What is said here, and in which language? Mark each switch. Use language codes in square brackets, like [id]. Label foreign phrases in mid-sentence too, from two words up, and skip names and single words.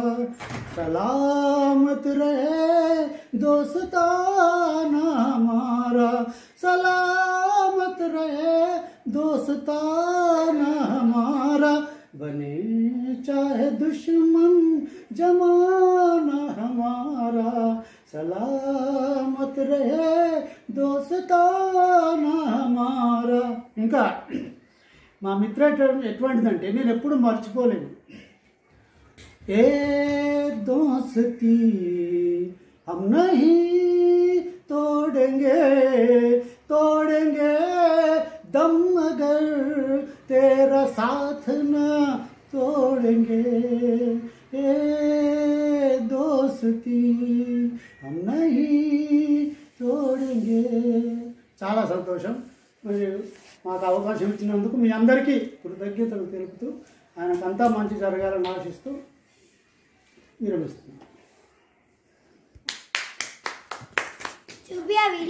[hi] सलामत रहे दोस्ताना हमारा सलामत रहे दोस्ताना हमारा बने चाहे दुश्मन जमाना हमारा सलामत रहे दोस्ताना हमारा. [te] ఇంకా మా మిత్రత్వం ఎటువంటిదంటే నేను ఎప్పుడు మర్చిపోలేను. [hi] ये दोस्ती हम नहीं तोड़ेंगे तोड़ेंगे दम मगर तेरा साथ ना तोड़ेंगे ये दोस्ती हम नहीं तोड़ेंगे. [te] చాలా సంతోషం. మరి మాకు అవకాశం ఇచ్చినందుకు మీ అందరికీ కృతజ్ఞతలు తెలుపుతూ ఆయనకంతా మంచి జరగాలని ఆశిస్తూ విరమిస్తున్నాను. చూపియా వీడియో.